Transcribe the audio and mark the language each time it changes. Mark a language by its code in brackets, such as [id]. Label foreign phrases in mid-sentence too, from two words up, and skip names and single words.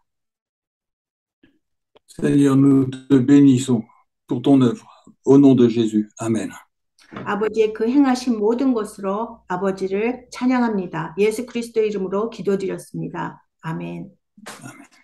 [fr] Seigneur, nous te bénissons pour ton œuvre. Au nom de Jésus. Amen. [ko] 아버지의 그 행하신 모든 것으로 아버지를 찬양합니다. 예수 그리스도 이름으로 기도드렸습니다. 아멘. [fr] Amen.